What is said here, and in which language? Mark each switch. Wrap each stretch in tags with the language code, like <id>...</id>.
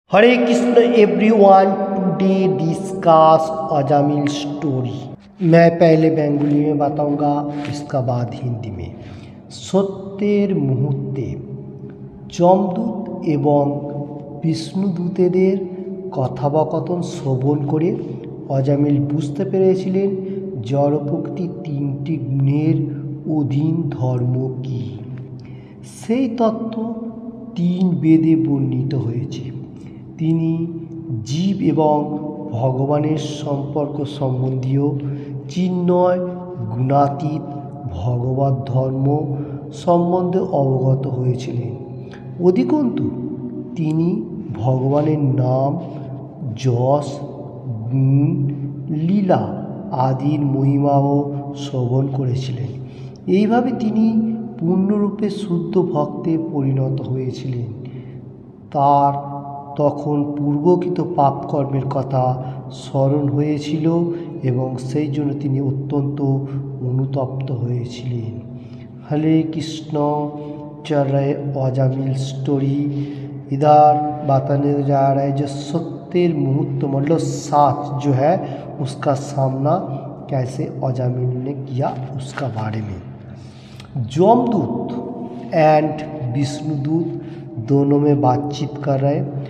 <hi>हरे Krishna everyone, today discuss Ajamil story. मैं पहले बेंगली में बताऊंगा, इसका बाद हिंदी में।</hi> <bn>সত্যের মুহূর্তে যমদূত এবং বিষ্ণুদূতেদের কথোপকথন শ্রবণ করে অজামিল বুঝতে পেরেছিলেন জড়প্রকৃতির তিনটি গুণের অধীন ধর্ম কী। সেই তত্ত্ব তিন বেদে বর্ণিত হয়েছে। তিনি জীব এবং ভগবানের সম্পর্ক সম্বন্ধীয় চিন্ময় গুণাতীত ভগবত ধর্ম সম্বন্ধে অবগত হয়েছিলেন। অধিকন্তু তিনি ভগবানের নাম, যশ, গুণ, লীলা আদির মহিমাও শ্রবণ করেছিলেন। এইভাবে তিনি পূর্ণরূপে শুদ্ধ ভক্তে পরিণত হয়েছিলেন। তার তখন পূর্বকৃত পাপকর্মের কথা স্মরণ হয়েছিল এবং সেই জন্য তিনি অত্যন্ত অনুতপ্ত হয়েছিলেন।</bn> <hi>हरे कृष्ण, चल रहे अजामिल स्टोरी। इधर बताने जा रहा है जो सत्यर मुहूर्त मतलब साच जो है उसका सामना कैसे अजामिल ने किया उसका बारे में। जमदूत एंड विष्णुदूत दोनों में बातचीत कर रहे।</hi>